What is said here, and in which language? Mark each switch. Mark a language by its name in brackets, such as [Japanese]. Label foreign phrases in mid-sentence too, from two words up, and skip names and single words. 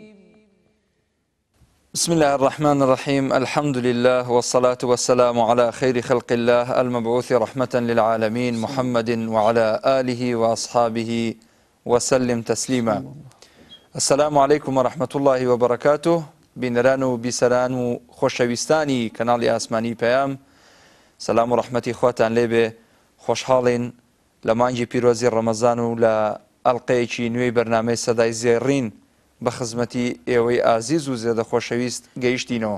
[Arabic] بسم الله الرحمن الرحيم. الحمد لله والصلاة والسلام على خير خلق الله المبعوث رحمة للعالمين محمد وعلى آله وأصحابه وسلم تسليما. السلام عليكم ورحمة الله وبركاته. [Central Kurdish] بینەران و بیسەران و خۆشەویستانی کەناڵی ئاسمانی پەیام، سەلام و ڕەحمەتی خواتان لێبێ. خۆشحاڵین لە مانگی پیرۆزی ڕەمەزان و لە ئەڵقەیەکی نوێی بەرنامەی سەدای زێڕین بە خزمەتی ئێوەی ئازیز و زێدە خۆشەویست گەیشتینەوە.